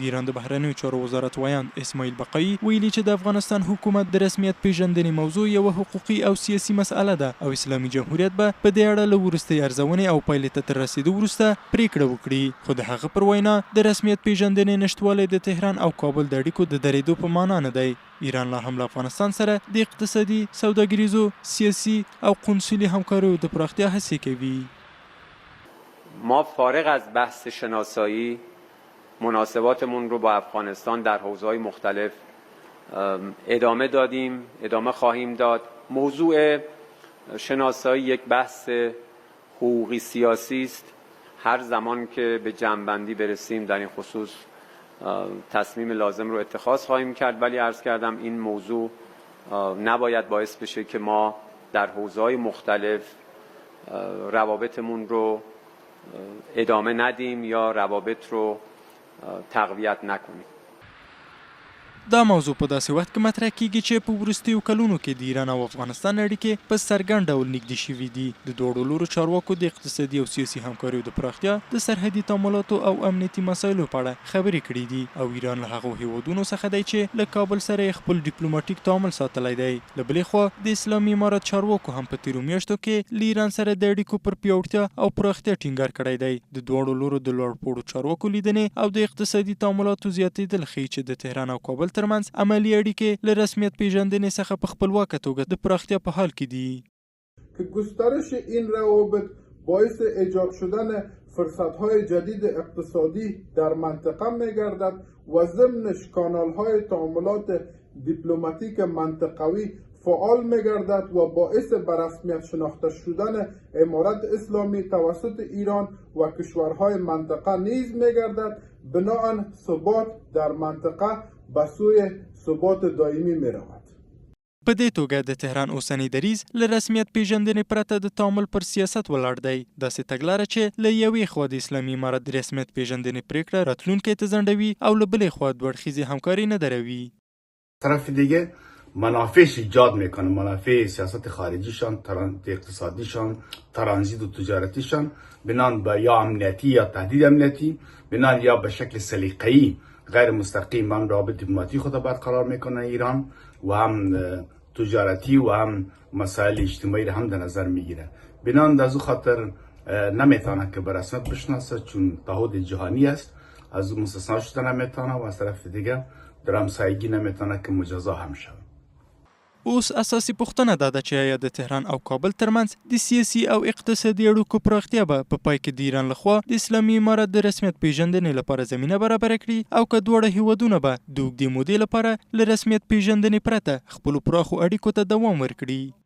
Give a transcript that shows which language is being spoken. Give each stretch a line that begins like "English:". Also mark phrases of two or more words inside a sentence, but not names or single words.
Pashto: د ایران د بهرنیو چارو وزارت ویاند اسماعیل بقایي ویلي چې د افغانستان حکومت د رسمیت پیژندنې موضوع یوه حقوقي او سیاسي مسأله ده او اسلامي جمهوریت به په دې اړه له وروستۍ ارزونې او پایلې ته تر رسیدو وروسته پریکړه وکړي. خو د هغه پر وینا د رسمیت پیژندنې نشتوالی د تهران او کابل د اړیکو د درېدو په معنا نه دی. ایران لا هم له افغانستان سره د اقتصادي، سوداګریزو، سیاسي او قونسلي همکاریو د پراختیا هڅې کوي.
Persian: ما فارغ از بحث شناسایی مناسباتمون رو با افغانستان در حوزه‌های مختلف ادامه دادیم، ادامه خواهیم داد. موضوع شناسایی یک بحث حقوقی سیاسی است. هر زمان که به جمع‌بندی برسیم در این خصوص تصمیم لازم رو اتخاذ خواهیم کرد، ولی عرض کردم این موضوع نباید باعث بشه که ما در حوزه‌های مختلف روابطمون رو ادامه ندیم یا روابط رو تقویت نکنیم.
Pashto: دا موضوع په داسې وخت کې مطرح کیږي چې په وروستیو کلونو کې د ایران او افغانستان اړیکې په څرګند ډول نږدې شوي دي. د دواړو لورو چارواکو د اقتصادي او سیاسي همکاریو د پراختیا، د سرحدي تعاملاتو او امنیتي مسایلو په اړه خبرې کړې دي او ایران له هغو هیوادونو څخه دی چې له کابل سره یې خپل ډیپلوماټیک تعامل ساتلی دی. له بلې خوا د اسلامي امارت چارواکو هم په تیرو میاشتو کې له ایران سره د اړیکو پر پیاوړتیا او پراختیا ټینګار کړی دی. د دواړو لورو د لوړپوړو چارواکو لیدنې او د اقتصادي تعاملاتو زیاتېدل ښیي چې د تهران او کابل ترمنځ عملی اړیکې له رسمیت پیژندنې څخه په خپلواکه توګه د پراختیا په حال کې دي.
Persian: که گسترش این روابط باعث ایجاد شدن فرصت‌های جدید اقتصادی در منطقه می‌گردد و ضمنش کانال‌های تعاملات دیپلماتیک منطقوی فعال می‌گردد و باعث به رسمیت شناخته شدن امارت اسلامی توسط ایران و کشورهای منطقه نیز می‌گردد، بنابراین ثبات در منطقه به سوی ثبات دائمی می‌رود.
Pashto: په دې توګه د تهران اوسنی دریځ له رسمیت پیژندنې پرته د تعامل پر سیاست ولاړ دی. داسې تګلاره چې له یوې خوا د اسلامي امارت د رسمیت پیژندنې پریکړه راتلونکی ته ځنډوي او له بلې خوا دوه اړخیزې همکاري نه دروي.
Persian: طرف دیگه منافعش ایجاد میکنه، منافع سیاست خارجیشان، اقتصادیشان، ترانزیت و تجارتیشان بنان به یا امنیتی یا تهدید امنیتی، بنان یا به شکل سلیقه‌ای غیر مستقیم هم رابط دیپلماتی خود برقرار میکنه ایران و هم تجارتی و هم مسائل اجتماعی را هم در نظر میگیره. بنان از او خاطر نمیتونه که به رسمیت بشناسه چون تعهد جهانی است، از او مستثنا شده نمیتونه و از طرف دیگه در همسایگی نمیتونه که مجازا هم شود.
Pashto: اوس اساسي پوښتنه دا ده چې آیا د تهران او کابل ترمنځ د سیاسي او اقتصادي اړیکو پراختیا به په پای کې د ایران لخوا د اسلامي امارت د رسمیت پیژندنې لپاره زمینه برابره کړي او که دواړه هیوادونه به د اوږدې مودې لپاره له رسمیت پیژندنې پرته خپلو پراخو اړیکو ته دوام ورکړي.